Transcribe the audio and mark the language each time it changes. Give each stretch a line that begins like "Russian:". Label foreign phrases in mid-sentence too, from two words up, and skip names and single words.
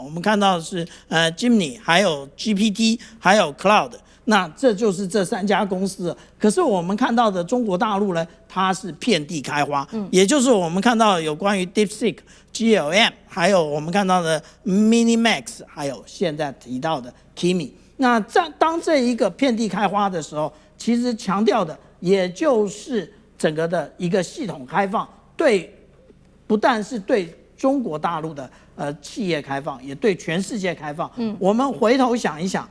Chinese: 我們看到的是Gemini， 還有 GPT， 還有 Cloud。那這就是這3家公司了。可是我們看到的中国大陸呢，它是遍地開花，也就是我們看到有關於 DeepSeek、GLM， 還有我們看到的 MiniMax， 還有現在提到的 Kimi。那當這一個遍地開花的時候，其實強調的也就是整個的一個系統開放，不但是对中國大陸的企業開放，也對全世界開放。我們回頭想一想。